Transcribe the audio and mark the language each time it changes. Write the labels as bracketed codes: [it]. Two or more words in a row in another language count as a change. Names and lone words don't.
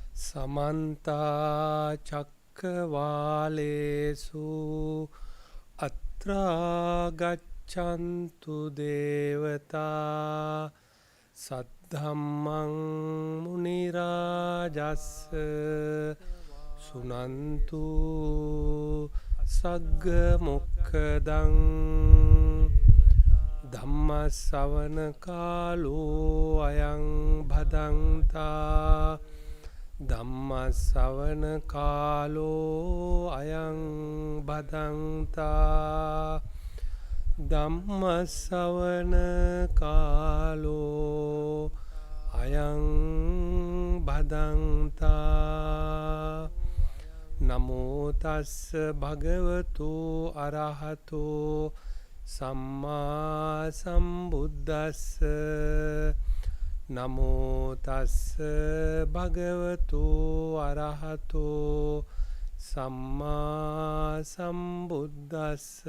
[pi] समन्ता चक्रवालेषु अत्रा गच्छन्तु देवता सद्धम्मं मुनिराजस्स सुनन्तु सग्गमुक्खदं धम्मश्रवण कालो अयं भदन्ता ධම්මස්සවන කාලෝ අයං බදන්තා ධම්මස්සවන කාලෝ අයං බදන්තා නමෝ තස්ස භගවතු අරහතෝ සම්මා සම්බුද්දස්ස නමෝ තස්ස භගවතු අරහතෝ සම්මා සම්බුද්දස්ස